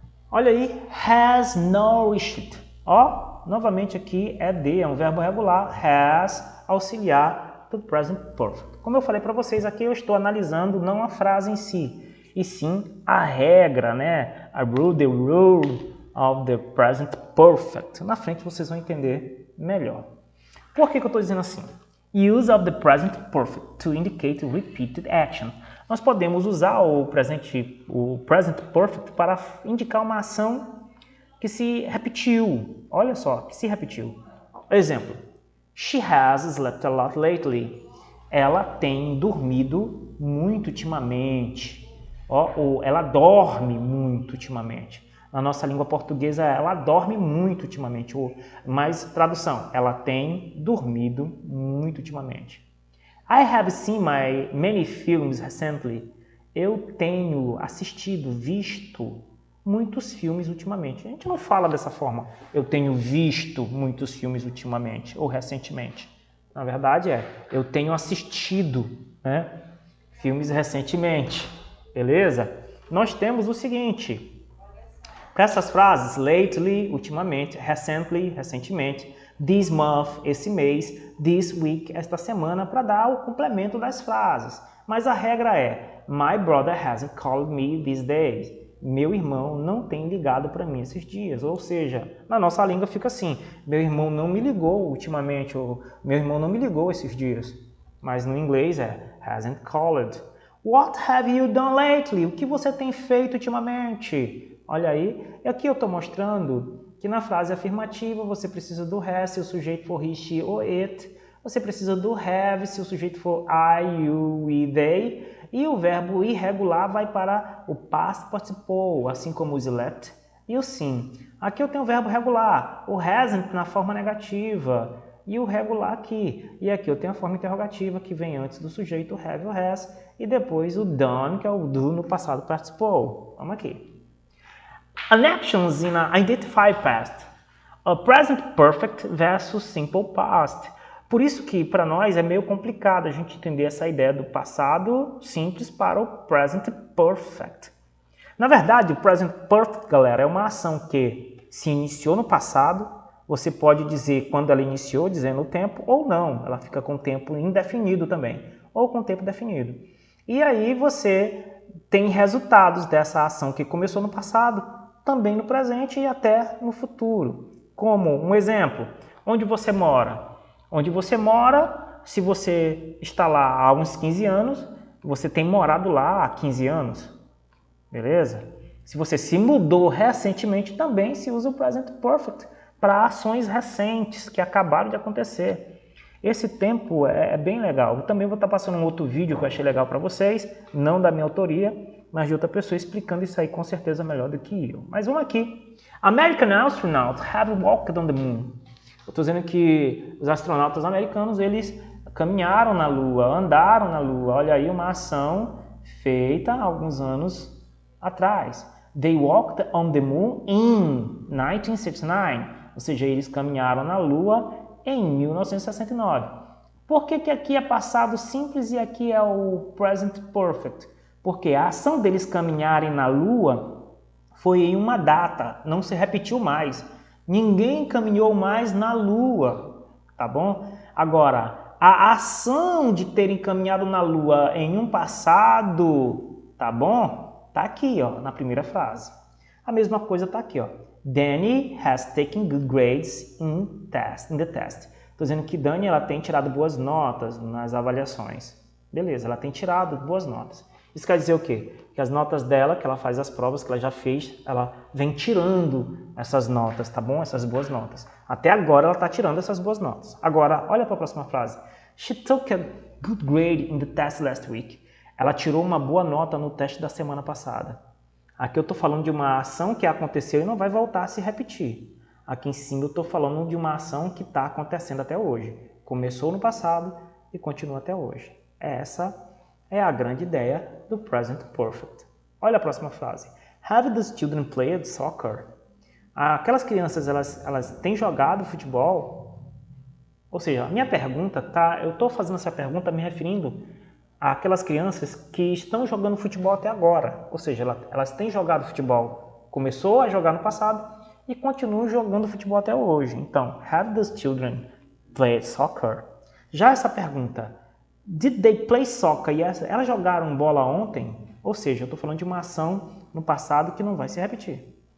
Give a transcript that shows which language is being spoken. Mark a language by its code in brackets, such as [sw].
[pt] Olha aí, [en] has nourished. [pt] Ó, novamente aqui ed é um verbo regular, has auxiliar do present perfect. Como eu falei para vocês, aqui eu estou analisando não a frase em si, e sim a regra, né? [en] A rule, the rule of the present perfect. [pt] Na frente vocês vão entender melhor. Por que eu estou dizendo assim? [en] Use of the present perfect to indicate repeated action. [pt] Nós podemos usar o present perfect para indicar uma ação que se repetiu. Olha só, que se repetiu. Exemplo. [en] She has slept a lot lately. [pt] Ela tem dormido muito ultimamente. Ou ela dorme muito ultimamente. Na nossa língua portuguesa, ela dorme muito ultimamente. Mas tradução, ela tem dormido muito ultimamente. [en] I have seen many films recently. [pt] Eu tenho assistido, visto muitos filmes ultimamente. A gente não fala dessa forma. Eu tenho visto muitos filmes ultimamente ou recentemente. Na verdade eu tenho assistido, né, filmes recentemente. Beleza? Nós temos o seguinte, para essas frases, lately, ultimamente, recently, recentemente, this month, esse mês, this week, esta semana, para dar o complemento das frases. Mas a regra é, [en] my brother hasn't called me these days. [pt] Meu irmão não tem ligado para mim esses dias. Ou seja, na nossa língua fica assim, meu irmão não me ligou ultimamente, ou meu irmão não me ligou esses dias. Mas no inglês é [en] hasn't called. What have you done lately? [pt] O que você tem feito ultimamente? Olha aí, e aqui eu estou mostrando que na frase afirmativa você precisa do has se o sujeito for he, she ou it. Você precisa do have se o sujeito for I, you, we, they. E o verbo irregular vai para o past participle, assim como o slept e o sim. Aqui eu tenho o verbo regular, o hasn't na forma negativa e o regular aqui. E aqui eu tenho a forma interrogativa que vem antes do sujeito, o have, o has, e depois o done, que é o do no passado participle. Vamos aqui. [en] An actions in a identified past. A present perfect versus simple past. [pt] Por isso que para nós é meio complicado a gente entender essa ideia do passado simples para o present perfect. Na verdade, o present perfect, galera, é uma ação que se iniciou no passado. Você pode dizer quando ela iniciou, dizendo o tempo, ou não. Ela fica com tempo indefinido também, ou com tempo definido. E aí você tem resultados dessa ação que começou no passado, também no presente e até no futuro. Como um exemplo, onde você mora? Onde você mora, se você está lá há uns 15 anos, você tem morado lá há 15 anos. Beleza? Se você se mudou recentemente, também se usa o present perfect para ações recentes que acabaram de acontecer. Esse tempo é bem legal. Eu também vou estar passando um outro vídeo que eu achei legal para vocês, não da minha autoria, mas de outra pessoa explicando isso aí com certeza melhor do que eu. Mas vamos aqui. [en] American astronauts have walked on the moon. [pt] Eu estou dizendo que os astronautas americanos, eles caminharam na Lua, andaram na Lua. Olha aí uma ação feita há alguns anos atrás. [en] They walked on the moon in 1969. [pt] Ou seja, eles caminharam na Lua em 1969. Por que aqui é passado simples e aqui é o present perfect? Porque a ação deles caminharem na Lua foi em uma data, não se repetiu mais. Ninguém caminhou mais na Lua, tá bom? Agora, a ação de terem caminhado na Lua em um passado, tá bom? Tá aqui, ó, na primeira frase. A mesma coisa tá aqui, ó. [en] Danny has taken good grades in the test. [pt] Estou dizendo que Dani ela tem tirado boas notas nas avaliações. Beleza, ela tem tirado boas notas. Isso quer dizer o quê? Que as notas dela, que ela faz as provas, que ela já fez, ela vem tirando essas notas, tá bom? Essas boas notas. Até agora ela está tirando essas boas notas. Agora, olha para a próxima frase. [en] She took a good grade in the test last week. [pt] Ela tirou uma boa nota no teste da semana passada. Aqui eu estou falando de uma ação que aconteceu e não vai voltar a se repetir. Aqui em cima eu estou falando de uma ação que está acontecendo até hoje. Começou no passado e continua até hoje. Essa é a grande ideia do present perfect. Olha a próxima frase. [en] Have the children played soccer? [pt] Aquelas crianças, elas têm jogado futebol? Ou seja, a minha pergunta, eu estou fazendo essa pergunta me referindo àquelas crianças que estão jogando futebol até agora. Ou seja, elas têm jogado futebol. Começou a jogar no passado e continuam jogando futebol até hoje. Então, [en] have the children played soccer? [pt] Já essa pergunta, [en] did they play soccer? [pt] Elas jogaram bola ontem? Ou seja, eu estou falando de uma ação no passado que não vai se repetir.